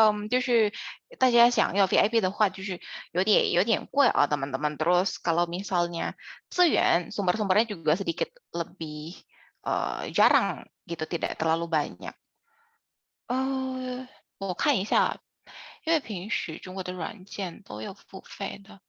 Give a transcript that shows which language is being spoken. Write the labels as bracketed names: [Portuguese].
[Chinese] 就是大家想要 VIP 的话，就是有点贵啊，teman-teman. [Indonesian] Terus kalau misalnya sumber-sumbernya juga sedikit lebih jarang gitu, tidak terlalu banyak. [Chinese] 我看一下，因为平时中国的软件都有付费的。